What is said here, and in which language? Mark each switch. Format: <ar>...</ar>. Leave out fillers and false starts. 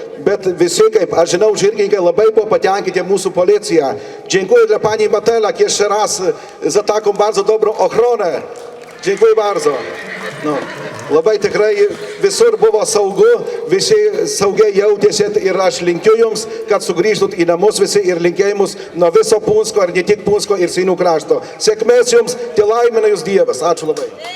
<lt>Bet visi, kaip aš žinau, žirgininkai labai buvo patenkinti mūsų policija.</lt> <pl>Dziękuję dla pani Matelak jeszcze raz za taką bardzo dobrą ochronę. Dziękuję bardzo.</pl> <lt>Labai tikrai visur buvo saugu, visi saugiai jautėsi ir aš linkiu jums, kad sugrįžtut į namus visi ir linkėjimus nuo viso Punsko, ar ne tik Punsko ir Seinų krašto. Sėkmės jums, te laimina jūs Dievas. Ačiū labai.</lt>